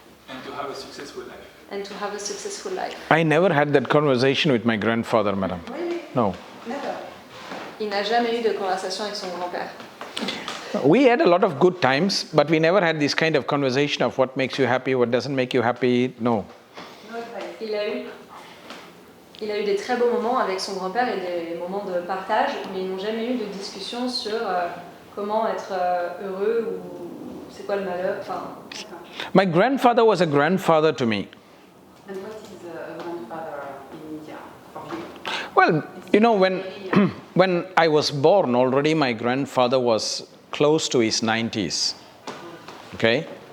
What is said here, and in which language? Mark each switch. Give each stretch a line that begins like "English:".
English: And to have a successful life. and to have a successful life. I never had that conversation with my grandfather, madam. Really? No. Never.
French: Il n'a jamais eu de conversation avec son grand-père.
English: We had a lot of good times, but we never had this kind of conversation of what makes you happy, what doesn't make you happy. No. No advice.
French: Il a eu des très beaux moments avec son grand-père et des moments de partage, mais ils n'ont jamais eu de discussion sur comment être heureux ou c'est quoi le malheur. Enfin,
English: My grandfather was a grandfather to me. And what is a grandfather in India for you? Well, you know, when I was born already, my grandfather was close to his 90s. Okay?